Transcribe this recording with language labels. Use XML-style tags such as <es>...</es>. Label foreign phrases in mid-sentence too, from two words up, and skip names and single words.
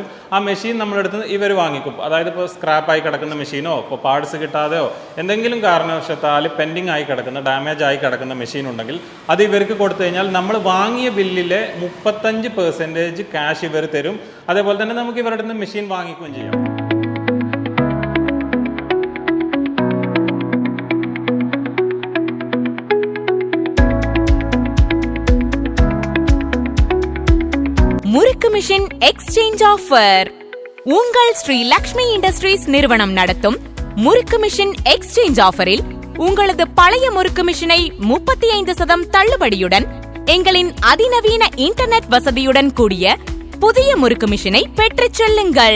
<ml>ആ മെഷീൻ നമ്മുടെ അടുത്ത് നിന്ന് ഇവർ വാങ്ങിക്കും. അതായത് ഇപ്പോൾ സ്ക്രാപ്പായി കിടക്കുന്ന മെഷീനോ ഇപ്പോൾ പാർട്സ് കിട്ടാതെയോ എന്തെങ്കിലും കാരണവശാൽ പെൻഡിങ് ആയി കിടക്കുന്ന, ഡാമേജ് ആയി കിടക്കുന്ന മെഷീൻ ഉണ്ടെങ്കിൽ അത് ഇവർക്ക് കൊടുത്തു കഴിഞ്ഞാൽ നമ്മൾ വാങ്ങിയ ബില്ലിലെ 35% ക്യാഷ് ഇവർ തരും. അതേപോലെ തന്നെ നമുക്ക് ഇവരുടെ നിന്ന് മെഷീൻ വാങ്ങിക്കുകയും ചെയ്യാം.</ml> <ta>முறுக்கு மிஷின் எக்ஸ்சேஞ்ச் ஆஃபர். உங்கள் ஸ்ரீ லக்ஷ்மி இண்டஸ்ட்ரீஸ் நிறுவனம் நடத்தும் முறுக்கு மிஷின் எக்ஸ்சேஞ்ச் ஆஃபரில் உங்களது பழைய முறுக்கு மிஷினை 35% தள்ளுபடியுடன் எங்களின் அதிநவீன இன்டர்நெட் வசதியுடன் கூடிய புதிய முறுக்கு மிஷினை பெற்றுச் செல்லுங்கள்.</ta>